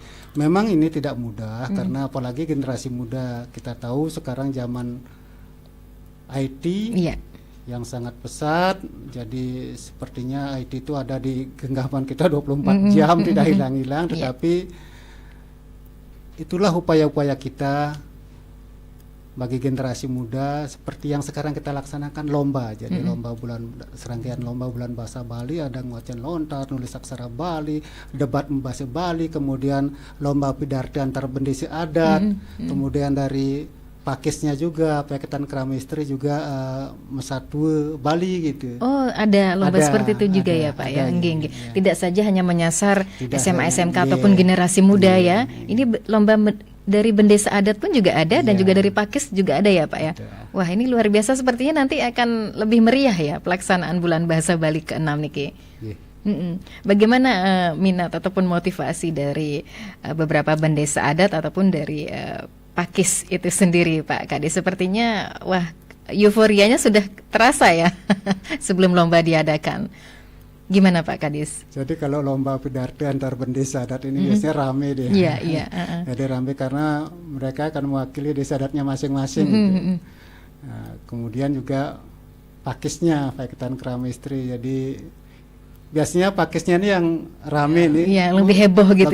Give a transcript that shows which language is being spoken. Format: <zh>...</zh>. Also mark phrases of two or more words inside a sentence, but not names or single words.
<id>Memang ini tidak mudah karena apalagi generasi muda, kita tahu sekarang zaman IT yang sangat pesat, jadi sepertinya IT itu ada di genggaman kita 24 jam tidak hilang-hilang, tetapi itulah upaya-upaya kita bagi generasi muda, seperti yang sekarang kita laksanakan lomba. Jadi serangkaian lomba bulan bahasa Bali, ada nguacan lontar, nulis aksara Bali, debat membahasa Bali, kemudian lomba pidarti antar bendesi adat, kemudian dari pakisnya juga Pakatan Keramistri juga Mesatu Bali gitu. Oh, ada lomba seperti itu juga ya Pak ya. Tidak saja hanya menyasar SMA SMK ataupun generasi muda ya. Ini lomba dari bendesa adat pun juga ada dan juga dari pakis juga ada ya Pak ya. Wah, ini luar biasa, sepertinya nanti akan lebih meriah ya pelaksanaan bulan bahasa Bali ke-6 niki. Bagaimana minat ataupun motivasi dari beberapa bendesa adat ataupun dari pakis itu sendiri Pak Kadis? Sepertinya wah, euforianya sudah terasa ya sebelum lomba diadakan. Gimana Pak Kadis? Jadi kalau lomba pidarti antar bendesa adat ini biasanya rame deh. Iya. Jadi rame karena mereka akan mewakili desa adatnya masing-masing. Gitu. Nah, kemudian juga pakisnya Pakatan Keramistri. Jadi biasanya pakisnya ini yang rame nih. Iya, lebih heboh gitu</id>